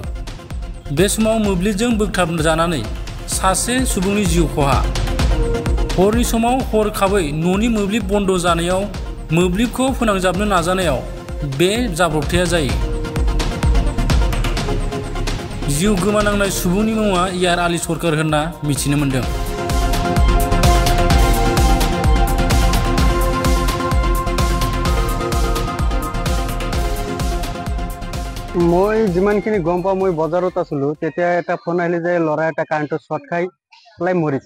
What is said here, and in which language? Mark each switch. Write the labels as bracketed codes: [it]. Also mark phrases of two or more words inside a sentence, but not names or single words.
[brx] बे समाव मोब्लिबजों बोगथाबजानानै सासे सुबुंनि जिउ खहा। हरनि समाव हरखाबै न'नि मोब्लिब बन्द जानायाव मोब्लिबखौ फोनांजाबनो नाजानायाव बे जाब्रबथाया जायो। जिउ गोमानांनाय सुबुंनि मुङा यार आली सरकार होनना मिथिनो मोन्दों। [as] মই যিমানখিনি গম পাওঁ, মই বজাৰত আছিলো, তেতিয়া এটা ফোন আহিলে যে ল'ৰা এটা কাৰেণ্টত শ্বৰ্ট খাই পেলাই মৰিছে।